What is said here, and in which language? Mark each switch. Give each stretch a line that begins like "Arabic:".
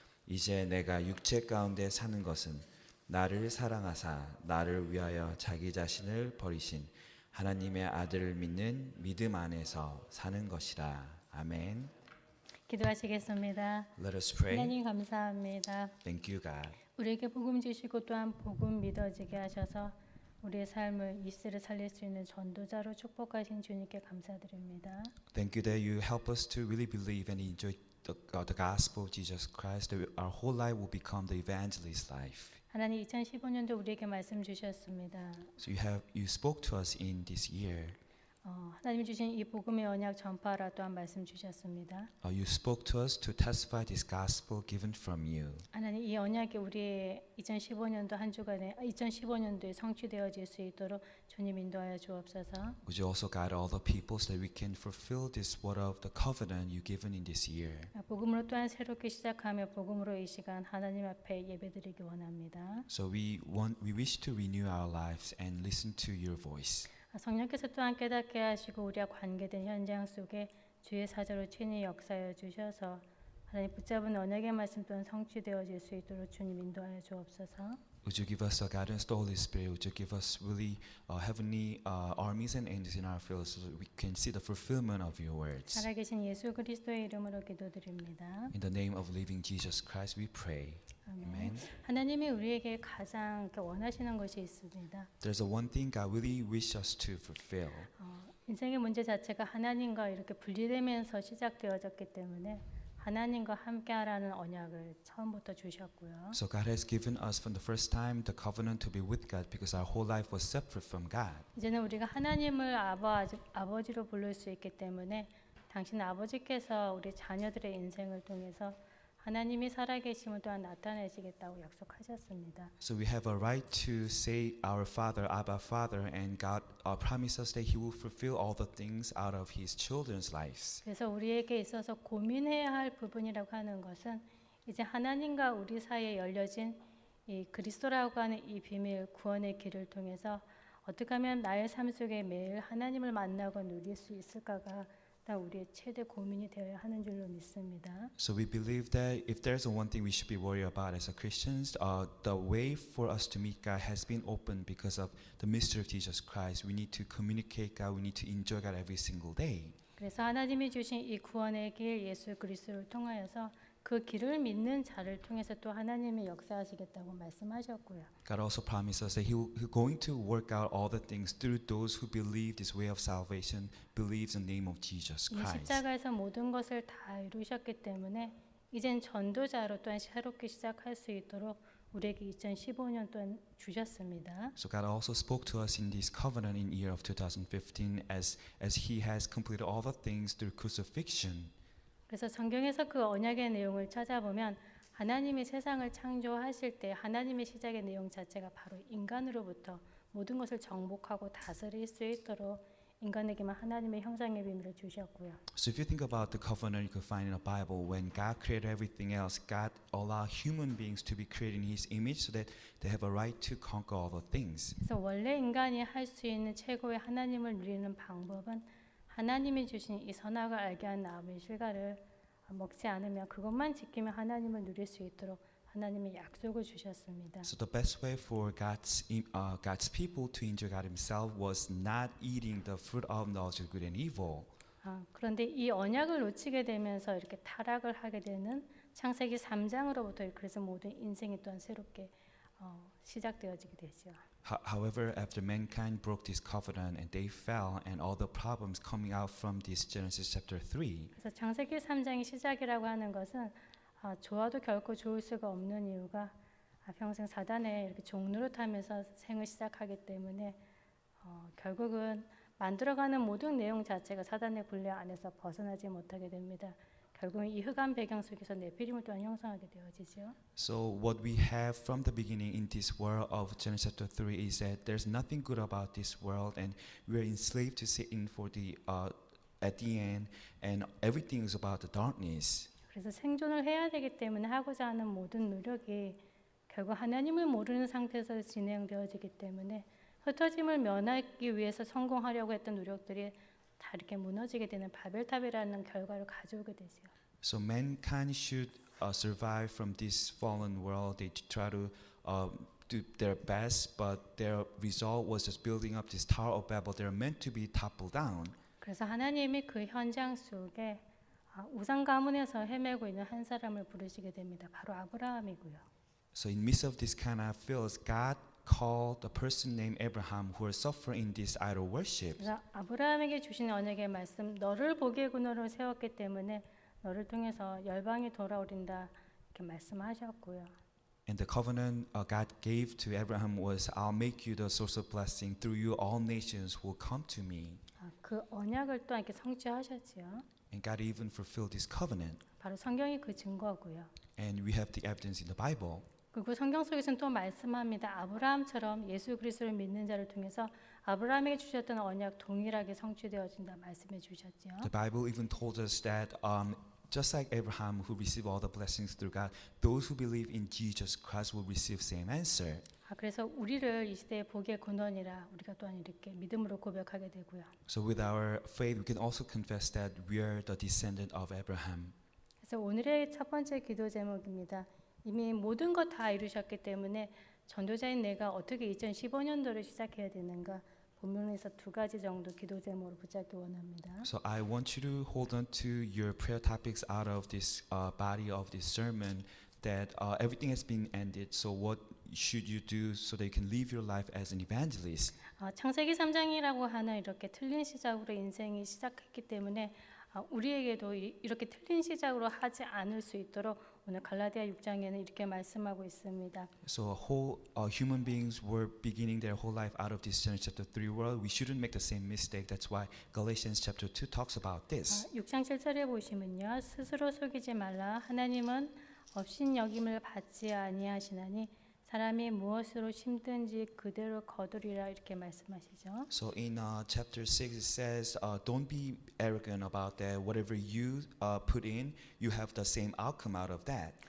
Korean: 이제 내가 육체 가운데 사는 것은 나를 사랑하사 나를 위하여 자기 자신을 버리신 하나님의 아들을 믿는 믿음 안에서 사는 것이라. 아멘. 기도하시겠습니다.
English: Let us pray.
Korean: 하나님 감사합니다.
English: Thank you, God.
Korean: 우리에게 복음 주시고 또한 복음 믿어지게 하셔서 우리의 삶을 이 시대를 살릴 수 있는 전도자로 축복하신 주님께 감사드립니다.
English: Thank you that you help us to really believe and enjoy the gospel of Jesus Christ. That our whole life will become the evangelist life.
Korean: 하나님 2015년도 우리에게 말씀 주셨습니다.
English: So you spoke to us in this year.
Korean: 하나님이 주신 이 복음의 언약 전파라 또한 말씀 주셨습니다.
English: You spoke to us to testify this gospel given from you.
Korean: 하나님 이 언약이 우리의 2015년도 한 주간에 2015년도에 성취되어질 수 있도록 주님 인도하여 주옵소서.
English: Would you also guide all the people so that we can fulfill this word of the covenant you given in this year?
Korean: 복음으로 또한 새롭게 시작하며 복음으로 이 시간 하나님 앞에 예배드리기 원합니다.
English: So we wish to renew our lives and listen to your voice.
Korean: 성령께서 또한 깨닫게 하시고 우리와 관계된 현장 속에 주의 사자로 친히 역사하여 주셔서 하나님 붙잡은 언약의 말씀 또한 성취되어질 수 있도록 주님 인도하여 주옵소서.
English: Would you give us the guidance of the Holy Spirit? Would you give us really heavenly armies and angels in our field so that we can see the fulfillment of your words?
Korean: 살아계신 예수 그리스도의 이름으로 기도드립니다.
English: In the name of living Jesus Christ we pray. Amen.
Korean: 하나님이 우리에게 가장 원하시는 것이 있습니다.
English: There's a one thing God really wishes us to fulfill.
Korean: 인생의 문제 자체가 하나님과 이렇게 분리되면서 시작되어졌기 때문에 하나님과 함께하라는 언약을 처음부터 주셨고요.
English: So God has given us from the first time the covenant to be with God because our whole life was separate from God.
Korean: 이제는 우리가 하나님을 아버지로 부를 수 있기 때문에 당신 아버지께서 우리 자녀들의 인생을 통해서 하나님이 살아계심을 또한 나타내시겠다고 약속하셨습니다.
English: So we have a right to say our Father, Abba Father, and God promises that He will fulfill all the things out of His children's lives.
Korean: 그래서 우리에게 있어서 고민해야 할 부분이라고 하는 것은 이제 하나님과 우리 사이에 열려진 이 그리스도라고 하는 이 비밀 구원의 길을 통해서 어떻게 하면 나의 삶 속에 매일 하나님을 만나고 누릴 수 있을까가 우리의 최대 고민이 되어야 하는 줄로 믿습니다.
English: So we believe that if there's one thing we should be worried about as Christians, the way for us to meet God has been opened because of the mystery of Jesus Christ. We need to communicate God. We need to enjoy God every single day.
Korean: 그래서 하나님이 주신 이 구원의 길 예수 그리스도를 통하여서 그 길을 믿는 자를 통해서 또 하나님이 역사하시겠다고 말씀하셨고요.
English: God also promises that He's going to work out all the things through those who believe this way of salvation, believes in the name of Jesus
Korean: 이
English: Christ.
Korean: 십자가에서 모든 것을 다 이루셨기 때문에 이젠 전도자로 또한 새롭게 시작할 수 있도록 우리에게 2015년 또한 주셨습니다.
English: So God also spoke to us in this covenant in year of 2015 as He has completed all the things through crucifixion.
Korean: 그래서 성경에서 그 언약의 내용을 찾아보면 하나님이 세상을 창조하실 때 하나님의 시작의 내용 자체가 바로 인간으로부터 모든 것을 정복하고 다스릴 수 있도록 인간에게만 하나님의 형상의 비밀을 주셨고요.
English: So if you think about the covenant you could find in the Bible, when God created everything else, God allowed human beings to be created in His image so that they have a right to conquer all the things.
Korean: 그래서 원래 인간이 할 수 있는 최고의 하나님을 누리는 방법은 하나님이 주신 이 선악을 알게 하는 나무의 실과를 먹지 않으면 그것만 지키면 하나님을 누릴 수 있도록 하나님의 약속을 주셨습니다.
English: So the best way for God's people to enjoy God Himself was not eating the fruit of knowledge of good and evil.
Korean: 그런데 이 언약을 놓치게 되면서 이렇게 타락을 하게 되는 창세기 3장으로부터 그래서 모든 인생이 또한 새롭게 시작되어지게 되죠.
English: However, after mankind broke this covenant and they fell, and all the problems coming out from this Genesis chapter 3.
Korean: 그래서 창세기 3장의 시작이라고 하는 것은 좋아도 결코 좋을 수가 없는 이유가 평생 사단의 이렇게 종노릇하면서 생을 시작하기 때문에 결국은 만들어가는 모든 내용 자체가 사단의 굴레 안에서 벗어나지 못하게 됩니다. 결국은 이 흑암 배경 속에서 네피림을 또한 형성하게 되어지죠.
English: So what we have from the beginning in this world of Genesis chapter 3 is that there's nothing good about this world, and we're enslaved to Satan for the at the end, and everything is about the darkness.
Korean: 그래서 생존을 해야 되기 때문에 하고자 하는 모든 노력이 결국 하나님을 모르는 상태에서 진행되어지기 때문에 흩어짐을 면하기 위해서 성공하려고 했던 노력들이 다 이렇게 무너지게 되는 바벨탑이라는 결과를 가져오게 되죠.
English: So mankind should survive from this fallen world. They try to do their best, but their result was just building up this Tower of Babel. They're meant to be toppled down.
Korean: 그래서 하나님이 그 현장 속에 우상 가문에서 헤매고 있는 한 사람을 부르시게 됩니다. 바로 아브라함이고요.
English: So in midst of this kind of fields, God called a person named Abraham who was suffering in this idol worship.
Korean: 그래서 아브라함에게 주신 언약의 말씀, 너를 복의 근원으로 세웠기 때문에 너를 통해서 열방이 돌아오린다 이렇게 말씀하셨고요.
English: And the covenant God gave to Abraham was, I'll make you the source of blessing. Through you, all nations will come to me.
Korean: 그 언약을 또한 이렇게 성취하셨지요.
English: And God even fulfilled this covenant.
Korean: 바로 성경이 그 증거고요.
English: And we have the evidence in the Bible.
Korean: 그리고 성경 속에서는 또 말씀합니다. 아브라함처럼 예수 그리스도를 믿는 자를 통해서 아브라함에게 주셨던 언약 동일하게 성취되어진다 말씀해 주셨죠.
English: The Bible even told us that just like Abraham who received all the blessings through God, those who believe in Jesus Christ will receive same answer.
Korean: 그래서 우리를 이 시대의 복의 근원이라 우리가 또한 이렇게 믿음으로 고백하게 되고요.
English: So with our faith, we can also confess that we are the descendant of Abraham.
Korean: 그래서 오늘의 첫 번째 기도 제목입니다. 이미 모든 것 다 이루셨기 때문에 전도자인 내가 어떻게 2015년도를 시작해야 되는가 본문에서 두 가지 정도 기도 제목으로 붙잡기 원합니다.
English: So I want you to hold on to your prayer topics out of this body of this sermon. That everything has been ended. So what should you do so that you can live your life as an evangelist?
Korean: 창세기 3장이라고 하는 이렇게 틀린 시작으로 인생이 시작했기 때문에 우리에게도 이렇게 틀린 시작으로 하지 않을 수 있도록 오늘 갈라디아 6장에는 이렇게 말씀하고 있습니다.
English: So whole human beings were beginning their whole life out of this Genesis chapter 3 world. We shouldn't make the same mistake. That's why Galatians chapter 2 talks about this.
Korean: 6장 7절에 보시면요. 스스로 속이지 말라. 하나님은 업신여김을 받지 아니하시나니 사람이 무엇으로 심든지 그대로 거두리라 이렇게 말씀하시죠.
English: So in chapter 6 it says, don't be arrogant about that. Whatever you put in, you have the same outcome out of that.